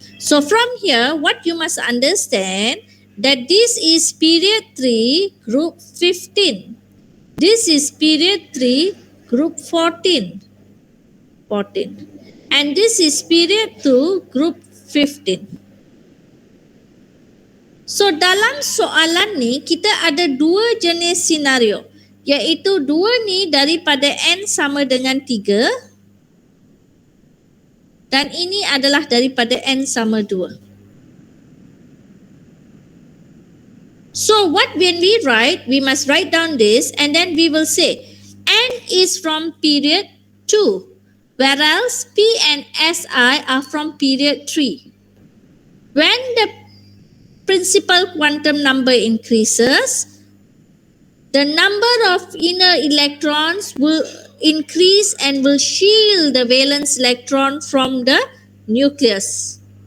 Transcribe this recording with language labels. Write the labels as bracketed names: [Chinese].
[English] So from here, what you must understand that this is period 3, group 15. This is period 3, group 14. 14. And this is period to group 15. [Malay] So dalam soalan ni kita ada dua jenis senario, iaitu dua ni daripada n sama dengan 3 dan ini adalah daripada n sama 2. [English] So what when we write, we must write down this and then we will say n is from period 2 whereas p and si are from period 3. When the principal quantum number increases, the number of inner electrons will increase and will shield the valence electron from the nucleus.